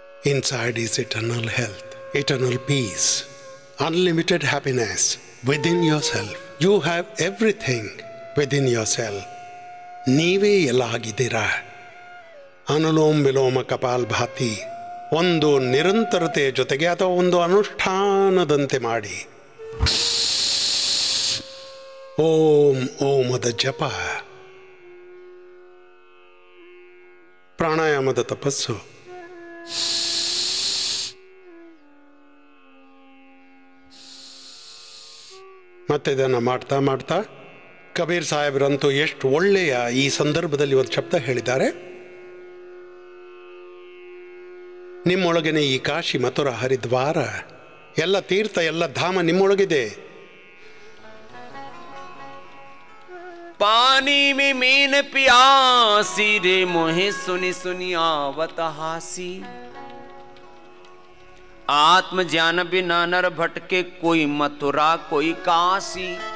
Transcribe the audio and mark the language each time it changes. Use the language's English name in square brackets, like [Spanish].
[English] Inside is eternal health, eternal peace, unlimited happiness within yourself. You have everything within yourself. [Kannada] ನೀವೇ ಎಲ್ಲ ಆಗಿದ್ದೀರಾ. ಅನುಲೋಮ ವಿಲೋಮ ಕಪಾಲ್ ಭಾತಿ ಒಂದು ನಿರಂತರತೆಯ ಜೊತೆಗೆ ಅಥವಾ ಒಂದು ಅನುಷ್ಠಾನದಂತೆ ಮಾಡಿ. ಓಂ ಓಮದ ಜಪ, ಪ್ರಾಣಾಯಾಮದ ತಪಸ್ಸು, ಮತ್ತೆ ಇದನ್ನು ಮಾಡ್ತಾ ಮಾಡ್ತಾ ಕಬೀರ್ ಸಾಹೇಬ್ರಂತೂ ಎಷ್ಟು ಒಳ್ಳೆಯ ಈ ಸಂದರ್ಭದಲ್ಲಿ ಒಂದು ಶಬ್ದ ಹೇಳಿದ್ದಾರೆ. ನಿಮ್ಮೊಳಗನೆ ಈ ಕಾಶಿ, ಮಥುರಾ, ಹರಿದ್ವಾರ ಎಲ್ಲ ತೀರ್ಥ, ಎಲ್ಲ ಧಾಮ ನಿಮ್ಮೊಳಗಿದೆ. [Hindi] पानी में मीन प्यासी रे मोहे सुनी सुनी आवत हासी। आत्म ज्ञान बिना नर भटके, कोई मथुरा कोई काशी।